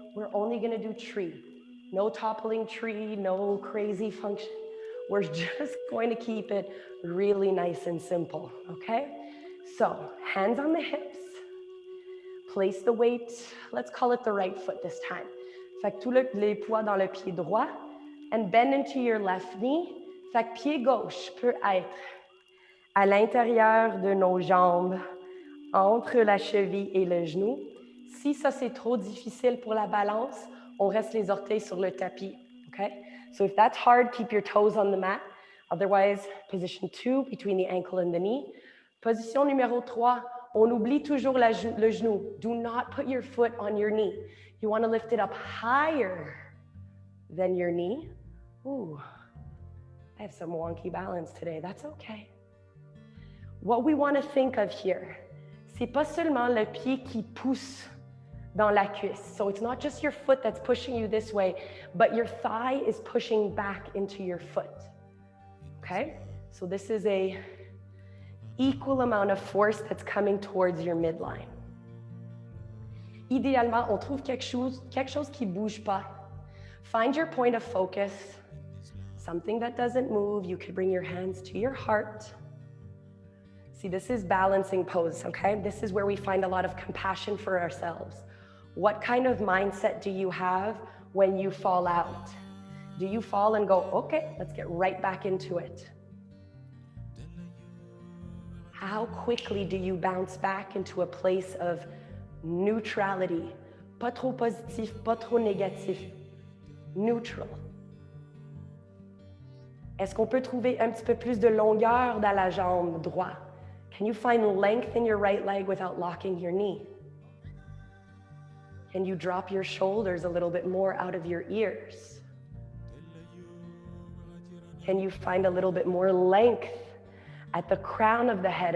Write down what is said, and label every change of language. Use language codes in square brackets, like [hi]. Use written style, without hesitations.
[en] We're only gonna do tree. No toppling tree, no crazy function. We're just going to keep it really nice and simple, okay? So, hands on the hips. Place the weight, let's call it the right foot this time. [fr] Fait que tout les poids dans le pied droit [en] and bend into your left knee. [fr] Fait que pied gauche peut être à l'intérieur de nos jambes, entre la cheville et le genou. Si ça c'est trop difficile pour la balance, on reste les orteils sur le tapis, okay? [en] So if that's hard, keep your toes on the mat. Otherwise, position 2, between the ankle and the knee. [fr] Position numéro 3, on oublie toujours le genou. [en] Do not put your foot on your knee. You want to lift it up higher than your knee. Ooh, I have some wonky balance today. That's okay. What we want to think of here, [fr] c'est pas seulement le pied qui pousse dans la cuisse. [en] So it's not just your foot that's pushing you this way, but your thigh is pushing back into your foot. Okay? So this is a equal amount of force that's coming towards your midline. [fr] Idéalement, on trouve quelque chose qui bouge pas. [en] Find your point of focus, something that doesn't move. You could bring your hands to your heart. See, this is balancing pose, okay? This is where we find a lot of compassion for ourselves. What kind of mindset do you have when you fall out? Do you fall and go, okay, let's get right back into it? How quickly do you bounce back into a place of neutrality? [fr] Pas trop positif, pas trop négatif. Neutral. Est-ce qu'on peut trouver un petit peu plus de longueur dans la jambe droite? [en] Can you find length in your right leg without locking your knee? Can you drop your shoulders a little bit more out of your ears? Can you find a little bit more length at the crown of the head?